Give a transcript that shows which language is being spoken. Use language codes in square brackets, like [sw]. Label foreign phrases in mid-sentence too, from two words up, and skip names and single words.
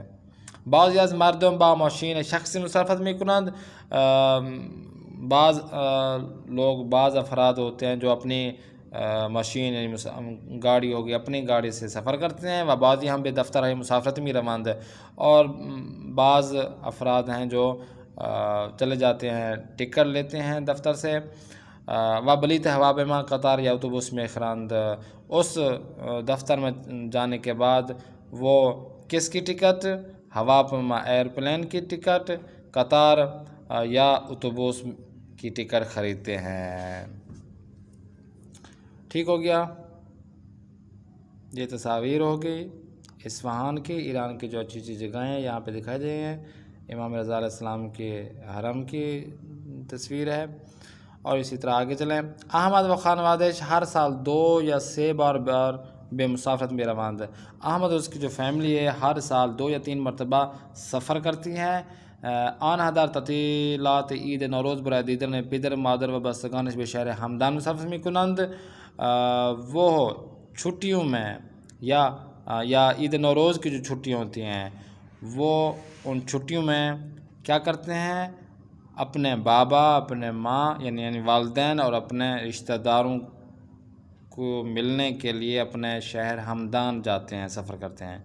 [fa] بعضی از مردم با ماشین شخصی مسافرت میکنند. [ur] بعض افراد ہوتے ہیں جو اپنی ماشین یعنی گاڑی ہوگی، اپنی گاڑی سے سفر کرتے ہیں. [fa] و بعضی ہم به دفتر مسافرت میروند، [ur] اور بعض افراد ہیں جو چلے جاتے ہیں، ٹکٹ لیتے ہیں دفتر سے. [fa] و بلیت هواپیما قطار یا اتوبوس میخرند، [ur] اس دفتر میں جانے کے بعد وہ کس کی ٹکٹ؟ ہواپیما ایئرپلین کی ٹکٹ، قطار یا اتوبوس کی ٹکٹ خریدتے ہیں۔ ٹھیک ہو گیا، یہ تصاویر ہو گئی اصفہان کی، ایران کی جو اچھی اچھی جگہیں ہیں یہاں پہ دکھائی دے ہیں۔ امام رضا علیہ السلام کے حرم کی تصویر ہے۔ اور اسی طرح آگے چلیں، [fa] احمد و خانوادش ہر سال 2 یا 3 بار بے مسافرت میں روانہ۔ [ur] احمد اور اس کی جو فیملی ہے ہر سال 2 یا 3 مرتبہ سفر کرتی ہے۔ [fa] آنها در تعطیلات عید نوروز برای دیدن پدر مادر و بستگانش به شهر همدان مسافرت میکنند۔ [ur] وہ چھٹیوں میں یا عید نوروز کی جو چھٹیاں ہوتی ہیں وہ ان چھٹیوں میں کیا کرتے ہیں، اپنے بابا، اپنے ماں یعنی والدین اور اپنے رشتہ داروں کو ملنے کے لیے اپنے شہر ہمدان جاتے ہیں، سفر کرتے ہیں۔